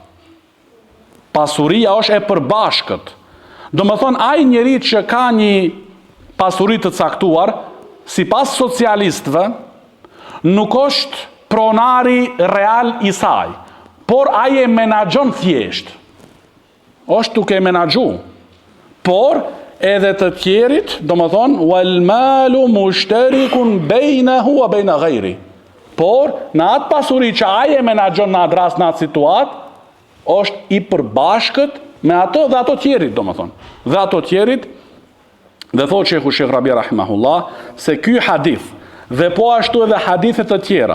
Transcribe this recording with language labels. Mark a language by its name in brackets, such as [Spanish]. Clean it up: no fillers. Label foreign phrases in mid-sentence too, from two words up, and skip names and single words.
[Albanian] Pasuria është e përbashkët. Do më thonë, ai njeri që ka një pasurit të caktuar, si pas socialistëve, nuk është pronari real i saj, por ai e menaxhon thjesht. Është duke e menaxhu. Por edhe të tjerit, do më thonë, [Arabic] والمال مشترك بينه وبين غيره. [Albanian] Por në atë pasuri që ai e menaxhon në atë rast, në atë situatë, është i përbashkët me ato dhe ato tjerit, do më thonë. Dhe ato tjerit, dhe thot Shekh Rabia Rahimahullah, se ky hadith, dhe po ashtu edhe hadithet të tjera,